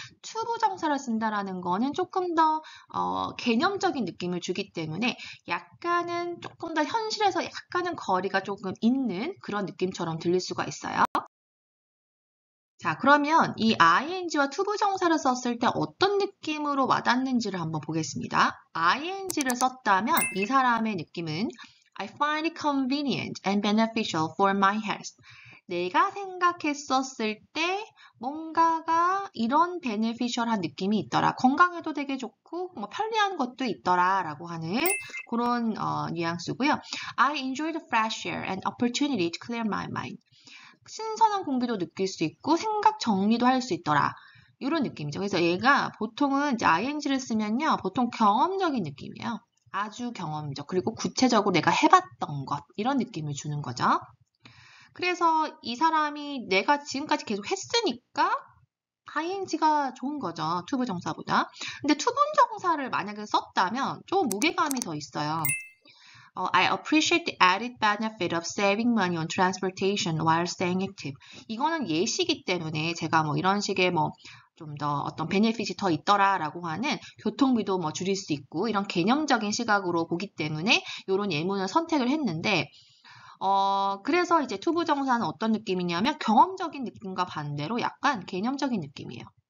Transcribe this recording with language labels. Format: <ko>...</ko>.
<ko>투부정사를 쓴다라는 거는 조금 더 개념적인 느낌을 주기 때문에 약간은 조금 더 현실에서 약간은 거리가 조금 있는 그런 느낌처럼 들릴 수가 있어요. 자, 그러면 이 ing와 투부정사를 썼을 때 어떤 느낌으로 와닿는지를 한번 보겠습니다. ing를 썼다면 이 사람의 느낌은</ko> <en>I find it convenient and beneficial for my health.</en> <ko>내가 생각했었을 때 뭔가가 이런 beneficial한 느낌이 있더라. 건강에도 되게 좋고 뭐 편리한 것도 있더라 라고 하는 그런 뉘앙스고요.</ko> <en>I enjoy the fresh air and opportunity to clear my mind.</en> <ko>신선한 공기도 느낄 수 있고 생각 정리도 할 수 있더라. 이런 느낌이죠. 그래서 얘가 보통은 이제 ing를 쓰면요. 보통 경험적인 느낌이에요. 아주 경험적. 그리고 구체적으로 내가 해봤던 것. 이런 느낌을 주는 거죠. 그래서 이 사람이 내가 지금까지 계속 했으니까 ing가 좋은 거죠. 투부정사보다. 근데 투부정사를 만약에 썼다면 좀 무게감이 더 있어요.</ko> <en>I appreciate the added benefit of saving money on transportation while staying active.</en> <ko>이거는 예시기 때문에 제가 뭐 이런 식의 뭐 좀 더 어떤 베네핏이 더 있더라라고 하는 교통비도 뭐 줄일 수 있고 이런 개념적인 시각으로 보기 때문에 이런 예문을 선택을 했는데 그래서 이제 투부정사는 어떤 느낌이냐면 경험적인 느낌과 반대로 약간 개념적인 느낌이에요.</ko>